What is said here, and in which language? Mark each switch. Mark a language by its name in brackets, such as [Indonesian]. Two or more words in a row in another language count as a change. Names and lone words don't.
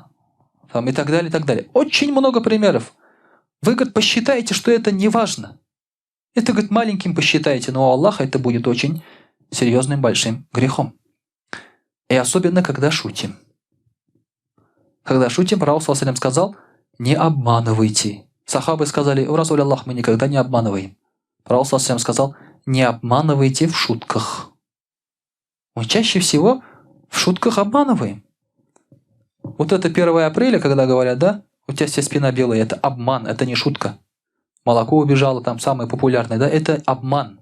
[Russian] И так далее, и так далее. Очень много примеров. Вы, говорит, посчитаете, что это не важно. Это, говорит, маленьким посчитаете, но у Аллаха это будет очень серьезным, большим грехом. И особенно, когда шутим. Когда шутим, пророк [Arabic] صلى الله عليه وسلم [Russian] сказал: не обманывайте. Сахабы сказали: о [Arabic] رسول الله, [Russian] мы никогда не обманываем. Пророк [Arabic] صلى الله عليه وسلم [Russian] сказал: не обманывайте в шутках. Мы чаще всего в шутках обманываем. Вот это 1 апреля, когда говорят, да, у тебя вся спина белая, это обман, это не шутка. Молоко убежало, там самое популярное, да, это обман.